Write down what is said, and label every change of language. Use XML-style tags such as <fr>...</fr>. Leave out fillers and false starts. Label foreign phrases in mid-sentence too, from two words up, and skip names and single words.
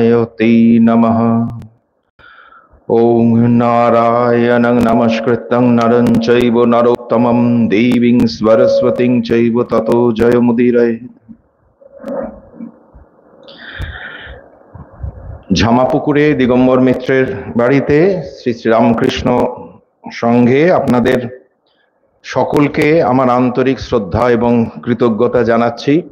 <sa>ते नमः। ॐ नारायणं नमस्कृतं नरं चैव नरोत्तमं देवीं सरस्वतीं चैव ततो जयमुदीरये।</sa> <bn>ঝামাপুকুরে দিগম্বর মিত্রের বাড়িতে শ্রী শ্রী রামকৃষ্ণ সংঘে আপনাদের সকলকে আমার আন্তরিক শ্রদ্ধা এবং কৃতজ্ঞতা জানাচ্ছি</bn>